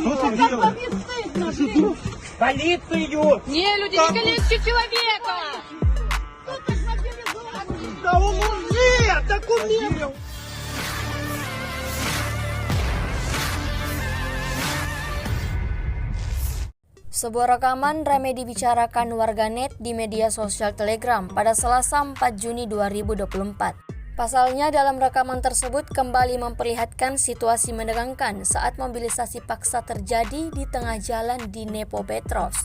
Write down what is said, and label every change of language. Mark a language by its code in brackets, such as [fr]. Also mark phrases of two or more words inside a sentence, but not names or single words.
[ru] вам делать? Полицию! Не, люди, не калечьте человека! Да у мужик документ! [id] Sebuah rekaman ramai dibicarakan warganet di media sosial Telegram pada Selasa 4 Juni 2024. Pasalnya dalam rekaman tersebut kembali memperlihatkan situasi menegangkan saat mobilisasi paksa terjadi di tengah jalan di Dnepropetrovsk.